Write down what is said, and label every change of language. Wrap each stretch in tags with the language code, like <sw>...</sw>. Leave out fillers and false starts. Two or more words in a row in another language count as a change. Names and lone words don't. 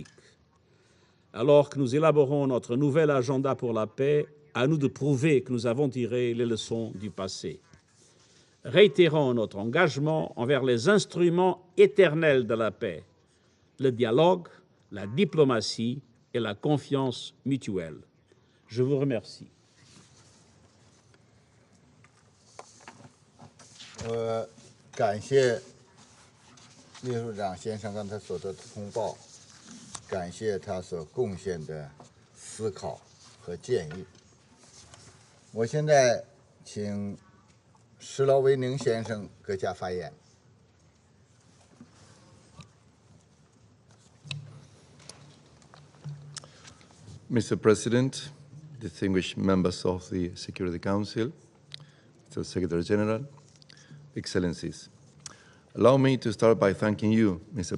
<fr>Alors que nous élaborons notre nouvel agenda pour la paix, à nous de prouver que nous avons tiré les leçons du passé. Réitérons notre engagement envers les instruments éternels de la paix, le dialogue, la diplomatie et la confiance mutuelle. Je vous remercie.</fr> <zh>感谢秘书长先生刚才所得的通报，感谢他所贡献的思考和建议。我现在请施劳维宁先生阁下发言。</zh> <en>Mr. President, distinguished members of the Security Council, Mr. Secretary General, Excellencies, allow me to start by thanking you, Mr.</en>